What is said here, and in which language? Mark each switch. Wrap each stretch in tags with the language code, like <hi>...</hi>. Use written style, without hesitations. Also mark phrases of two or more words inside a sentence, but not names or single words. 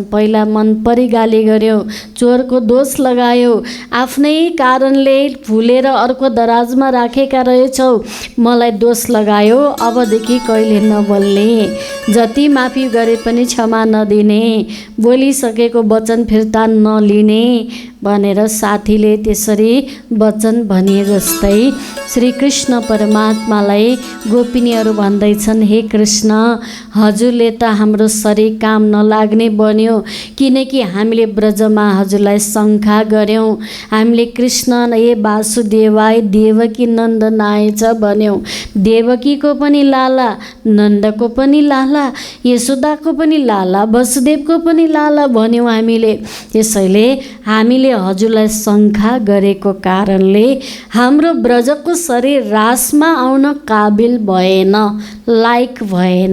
<ne>पहिला मन परी गाली गर्यो, चोरको दोष लगायो, आफ्नै कारणले भुलेर अर्को दराजमा राखेका रहेछौ, मलाई दोष लगायो। अबदेखि कहिले नबोल्ने, जति माफी गरे पनि क्षमा नदिने, बोलिसकेको वचन फिर्ता नलिने भनेर साथीले त्यसरी वचन भने जस्तै श्री कृष्ण परमात्मालाई गोपिनीहरू भन्दैछन्, हे कृष्ण, हजुरले त हाम्रो शरीर काम नलाग्ने बन्यो, किनकि हामीले ब्रजमा हजुरलाई शङ्का गऱ्यौँ, हामीले कृष्ण हे वासुदेवाय देवकी नन्दन आएछ भन्यौँ। देवकीको पनि लाला, नन्दको पनि लाला, यशोदाको पनि लाला, वसुदेवको पनि लाला भन्यौँ हामीले। त्यसैले हामीले हजुरलाई शङ्का गरेको कारणले हाम्रो ब्रजको शरीर रासमा आउन काबिल भएन, लायक भएन।</ne>